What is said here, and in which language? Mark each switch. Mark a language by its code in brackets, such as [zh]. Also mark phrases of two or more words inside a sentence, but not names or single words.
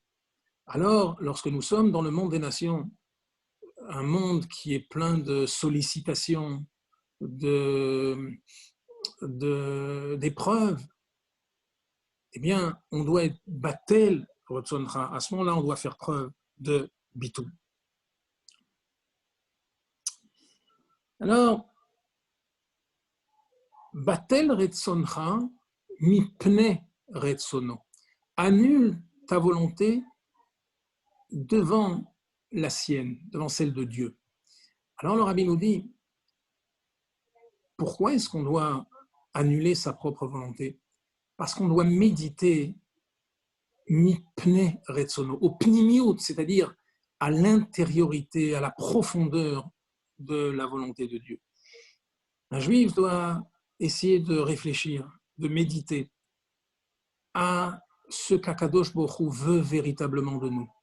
[fr] Alors, lorsque nous sommes dans le monde des nations, un monde qui est plein de sollicitations, d'épreuves, eh bien, on doit être battel, à ce moment-là, on doit faire preuve de bitou. [he] Alors, בטל רצונך מפני רצונו. [fr] Annule ta volonté devant la sienne, devant celle de Dieu. Alors le rabbi nous dit, pourquoi est-ce qu'on doit annuler sa propre volonté? Parce qu'on doit méditer [he] מפני רצונו, [fr] au pnimiut, c'est-à-dire à l'intériorité, à la profondeur de la volonté de Dieu. Un juif doit essayer de réfléchir, de méditer à ce qu' [he] הקדוש ברוך הוא [fr] veut véritablement de nous.